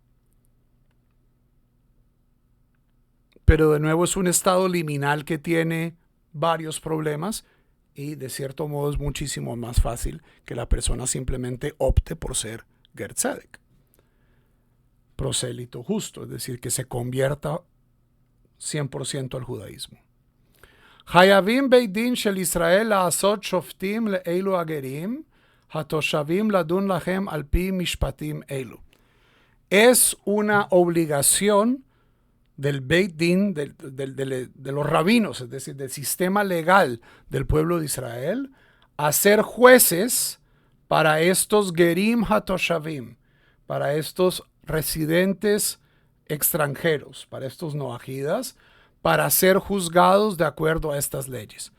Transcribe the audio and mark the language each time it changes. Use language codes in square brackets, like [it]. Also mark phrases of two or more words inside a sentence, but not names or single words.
[es] Pero de nuevo es un estado liminal que tiene varios problemas y de cierto modo es muchísimo más fácil que la persona simplemente opte por ser [he] גר צדק, [es] prosélito justo, es decir, que se convierta 100% al judaísmo. [he] חייבים בית דין של ישראל לעשות שופטים לאלו הגרים התושבים לדון להם על פי משפטים אלו. [es] Es una obligación del [he] בית דין, [es] de los rabinos, es decir, del sistema legal del pueblo de Israel, a ser jueces para estos [he] גרים התושבים, [es] para estos residentes extranjeros, para estos noajidas, para ser juzgados de acuerdo a estas leyes.